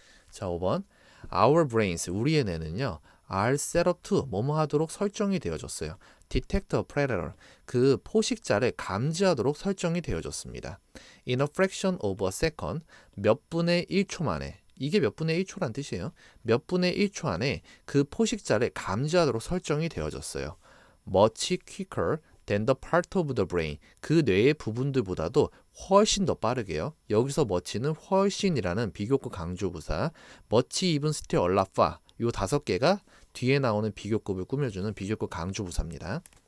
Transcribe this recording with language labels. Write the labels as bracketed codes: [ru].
[ko] 자, 5번 [en] Our brains, [ko] 우리의 뇌는요 [en] are set up to, [ko] 뭐뭐 하도록 설정이 되어졌어요. [en] Detect a predator, [ko] 그 포식자를 감지하도록 설정이 되어졌습니다. [en] In a fraction of a second, [ko] 몇 분의 1초 만에, 이게 몇 분의 1초란 뜻이에요. 몇 분의 1초 안에 그 포식자를 감지하도록 설정이 되어졌어요. [en] Much quicker than the part of the brain, [ko] 그 뇌의 부분들보다도 훨씬 더 빠르게요. 여기서 much는 훨씬이라는 비교급 강조부사, [en] much even still a lot far, [ko] 요 5개가 뒤에 나오는 비교급을 꾸며주는 비교급 강조부사입니다.